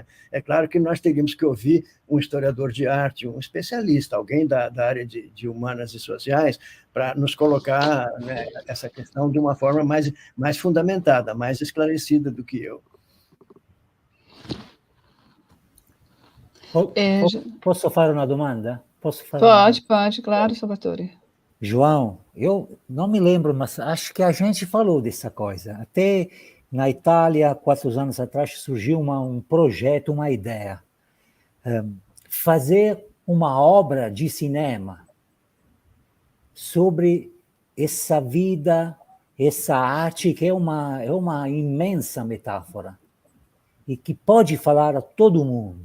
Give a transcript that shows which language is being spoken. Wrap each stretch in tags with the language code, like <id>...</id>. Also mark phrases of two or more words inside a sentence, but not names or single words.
<pt>É claro que nós teríamos que ouvir um historiador de arte, um especialista, alguém da área de humanas e sociais, para nos colocar, né, essa questão de uma forma mais fundamentada, mais esclarecida do que eu.</pt> <it>Posso fare una domanda?</it> <pt>Pode, claro, Salvatore. João, eu não me lembro, mas acho que a gente falou dessa coisa. Até na Itália, 4 anos atrás, surgiu um projeto, uma ideia. Fazer uma obra de cinema sobre essa vida, essa arte, que é uma imensa metáfora e que pode falar a todo mundo.</pt>